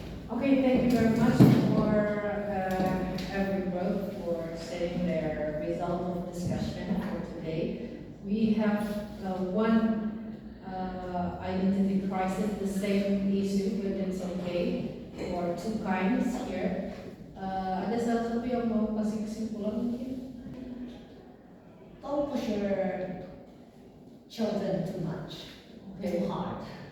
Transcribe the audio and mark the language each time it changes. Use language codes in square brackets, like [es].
[en] Okay, thank you very much for every group for sharing their result of discussion for today. We have one identity crisis, the same issue, but it's okay for two kinds here. [id] Ada salah satu yang mau kasih kesimpulan mungkin? [en] Don't push your children too much, too hard.